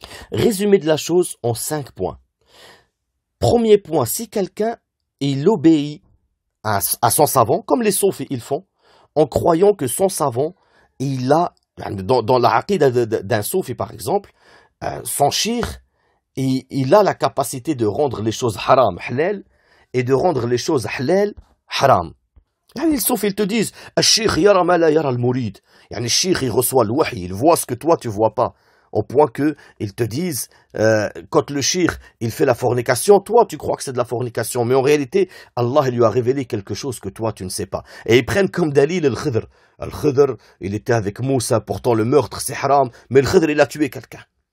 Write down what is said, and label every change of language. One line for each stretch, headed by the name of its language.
French: Résumé de la chose en 5 points. Premier point, si quelqu'un il obéit à son savant, comme les soufis ils font, en croyant que son savant, il a, dans la aqida d'un soufi par exemple, son shir, il a la capacité de rendre les choses haram halal et de rendre les choses halal haram.
Arabic: Les soufis ils te disent الشيخ يرى ما لا يرى المريد.
French: Le shir il reçoit le wahy, il voit ce que toi tu vois pas. Au point que ils te disent, quand le shir il fait la fornication, toi tu crois que c'est de la fornication, mais en réalité, Allah il lui a révélé quelque chose que toi tu ne sais pas. Et ils prennent comme dalil le Khidr. Le Khidr, il était avec Moussa, pourtant le meurtre c'est haram, mais le Khidr il a tué quelqu'un.